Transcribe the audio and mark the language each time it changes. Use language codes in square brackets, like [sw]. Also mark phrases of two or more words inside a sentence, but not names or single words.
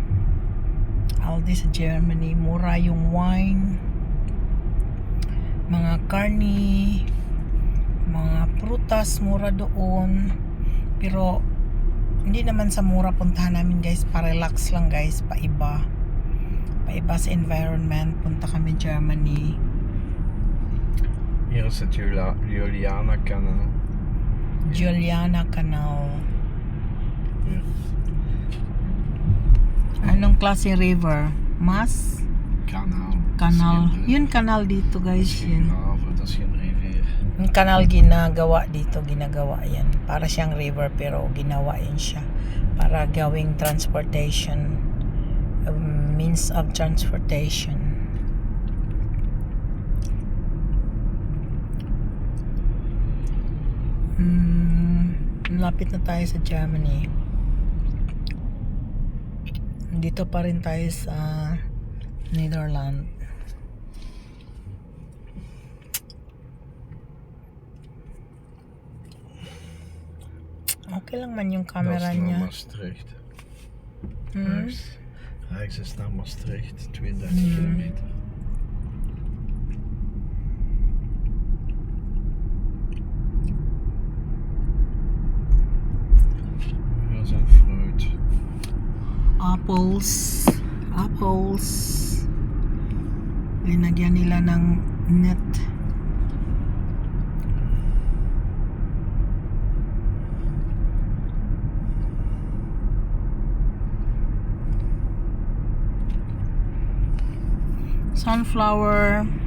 [tl] Aldi sa Germany, mura yung wine, mga karni, mga prutas, mura doon. Pero hindi naman sa mura puntahan namin, guys, pa-relax lang, guys, paiba sa environment. Punta kami Germany. [nl] Hier is het Juliana Kanaal. Juliana Canal. Ja. [tl] Anong klase river? Maas? [nl] Kanaal. [tl] Canal. Yun canal dito, guys, yun. [nl] Dat is geen rivier. [tl] Yung canal ginagawa dito, ginagawa yan. Para siyang river pero ginawa yan siya para gawing transportation, [en] means of transportation. [tl] Lapit na tayo sa Germany. Dito pa rin tayo sa Netherlands. Okay lang man yung camera [nl] Dat is naar [tl] niya. [nl] Maastricht. Hmm? Rijks is naar Maastricht, 32 kilometer. Hier zijn fruit. Apples. [tl] Linagyan nila ng net. Sunflower.